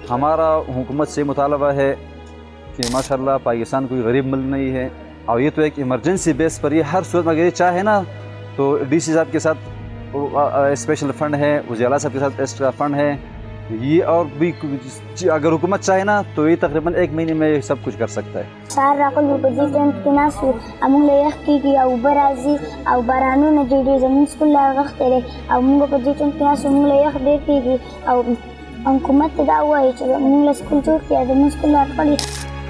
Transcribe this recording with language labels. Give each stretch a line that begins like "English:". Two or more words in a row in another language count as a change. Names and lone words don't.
Urdu: ہمارا حکومت سے مطالبہ ہے کہ ماشاءاللہ پاکستان کوئی غریب ملک نہیں ہے، اور یہ تو ایک
English: emergency basis
Urdu: پر، یہ ہر صورت میں اگر یہ چاہے نا تو DC صاحب کے ساتھ
English: special fund
Urdu: ہے، وزیر اعلیٰ صاحب کے ساتھ
English: extra fund
Urdu: ہے، یہ اور بھی اگر حکومت چاہے نا تو یہ تقریباً 1 مہینے میں سب کچھ کر سکتا ہے۔
Pashto: سهار راغلو په دې ټینټ کې ناست وو، موږ له یخ کېږي او اوبه راځي او بارانونه ډېر زموږ سکول راغښتی دی، او موږ په دې ټینټ کې ناست وو، موږ له یخ ډېر کېږي، او حکومت ته دا ووایي چې موږ له سکول جوړ کړي، زموږ سکول راټولې